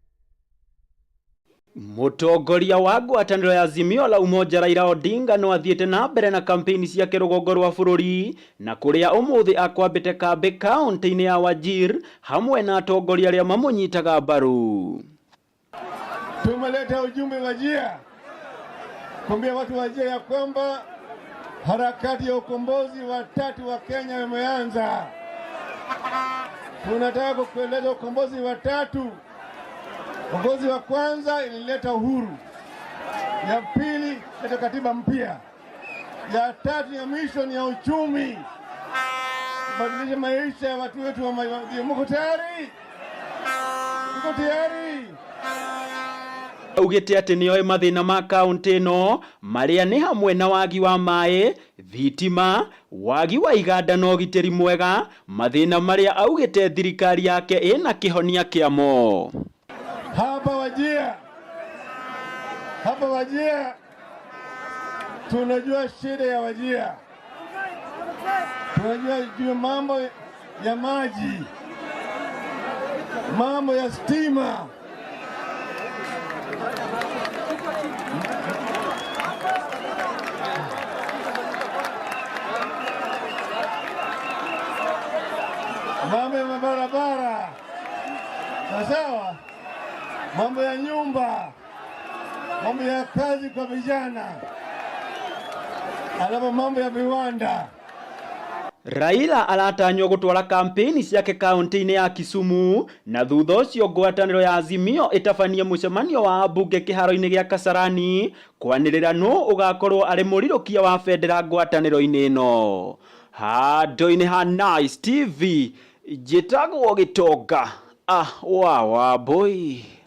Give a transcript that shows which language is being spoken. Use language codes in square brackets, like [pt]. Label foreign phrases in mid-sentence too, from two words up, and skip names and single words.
[ki] Mutongoria wa ngwataniro ya Azimio la Umoja Raila Odinga no athiete na mbere na kampeni cia kirugongo rwa bururi na kuria umuthi akwambite kambi kaunti-ini ya Wajir hamwe na atongoria aria mamunyitaga mbaru. [sw] Tumeleta ujumbe Wajir kuambia watu Wajir ya kwamba harakati ya ukombozi wa tatu wa Kenya imeanza. Tunataka kueleza ukombozi wa tatu. Ukombozi wa kwanza ilileta uhuru, ya pili ilileta katiba mpya, ya tatu ya mwisho ni ya uchumi, kubadilisha maisha ya watu wetu wa Mayodi. Mko tayari? Mko tayari? [ki] Ugite ati nioe mathina ma kaunti no maria ni hamwe na wagi wa mai, thitima, wagi wa iganda na ugiteri mwega, mathina maria augite thirikari yake ina kihonia kiamo. [sw] Hapa Wajir tunajua shida ya Wajir, tunajua juu mambo ya maji, mambo ya stima, mambo ya barabara, sawa, mambo ya nyumba, mambo ya kazi kwa vijana, alafu mambo ya viwanda. [ki] Raila aratanywo gutwara kampeni ciake kaunti-ini ya Kisumu na thutha ucio ngwataniro ya Azimio itabanie mucemanio wa ambunge kiharo-ini gia Kasarani kwanirira no ugakorwo ari murirukia wa federal ngwataniro-ini ino. Handũ-inĩ ha Nice TV njĩtagwo Gitonga wa boy.